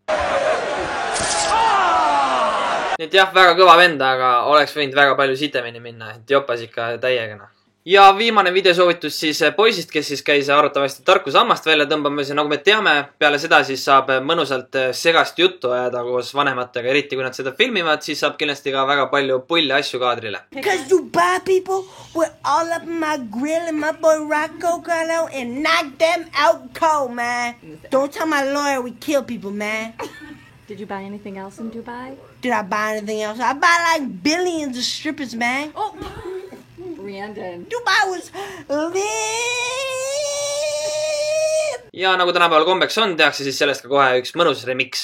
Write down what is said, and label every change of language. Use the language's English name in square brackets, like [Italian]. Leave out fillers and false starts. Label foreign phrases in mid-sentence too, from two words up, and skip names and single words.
[Estonian] Nii et jah, väga kõva vend, aga oleks võinud väga palju sitemini minna, et jopas ikka täiegana. Ja viimane videosoovitus siis poisist, kes siis käis arvatavasti tarkusammast välja tõmbamas ja nagu me teame, peale seda siis saab mõnusalt segast juttu ajada koos vanematega, eriti kui nad seda filmivad, siis saab kindlasti ka väga palju pulli asju kaadrile. [English] Because Dubai people were all up in my grill and my boy Rocco got out and knocked them out cold, man. Don't tell my lawyer we kill people, man. Did you buy anything else in Dubai? Did I buy anything else? I buy like billions of strippers, man. Oh, Brandon. Dubai was lit. [Estonian] Ja nagu tänapäeval kombeks on, tehakse siis sellest ka kohe üks mõnus remix.